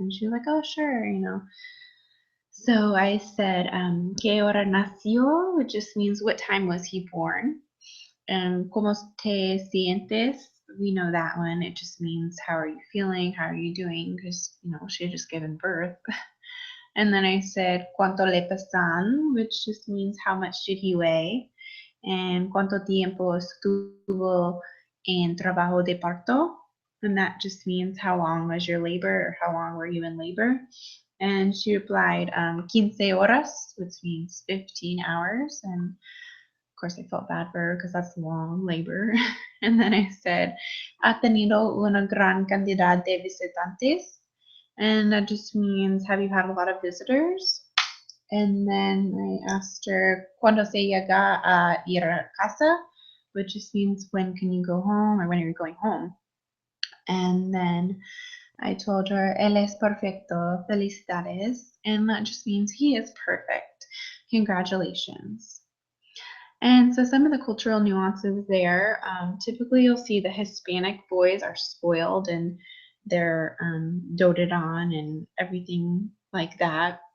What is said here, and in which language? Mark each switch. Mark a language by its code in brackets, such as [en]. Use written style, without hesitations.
[en] And she was like, oh, sure. So I said, [es] ¿Qué hora nació? [en] Which just means what time was he born? And [es] ¿Cómo te sientes? [en] We know that one. It just means how are you feeling? How are you doing? Because, she had just given birth. And then I said, [es] ¿Cuánto le pesan? [en] Which just means how much did he weigh? And [es] ¿Cuánto tiempo estuvo en trabajo de parto? [en] And that just means how long was your labor or how long were you in labor? And she replied, [es] 15 horas, [en] which means 15 hours. And of course, I felt bad for her because that's long labor. And then I said, [es] ¿Ha tenido una gran cantidad de visitantes? [en] And that just means, have you had a lot of visitors? And then I asked her, [es] ¿Cuándo se llega a ir a casa? [en] Which just means, when can you go home or when are you going home? And then I told her, [es] él es perfecto, felicidades. [en] And that just means he is perfect. Congratulations. And so some of the cultural nuances there, typically you'll see the Hispanic boys are spoiled and they're doted on and everything like that.